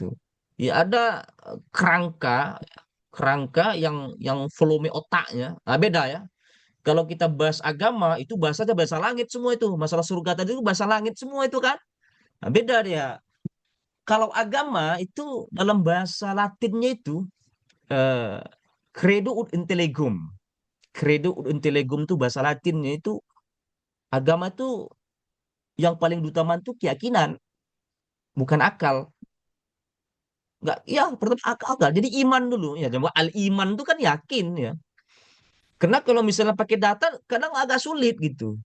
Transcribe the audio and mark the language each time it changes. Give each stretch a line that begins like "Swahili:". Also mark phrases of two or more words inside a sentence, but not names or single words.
Indonesian: Ya ada kerangka kerangka yang volume otaknya beda ya. Kalau kita bahas agama itu bahasanya bahasa langit semua itu. Masalah surga tadi itu bahasa langit semua itu kan. Nah, beda dia. Kalau agama itu dalam bahasa Latinnya itu eh,
Latin: credo ut intellegum. Credo ut intellegum
Indonesian: itu bahasa Latinnya itu agama itu yang paling utama itu keyakinan, bukan akal. Enggak, ya pertama akal. Jadi iman dulu ya. Coba al iman itu kan yakin ya. Karena kalau misalnya pakai data kadang agak sulit gitu.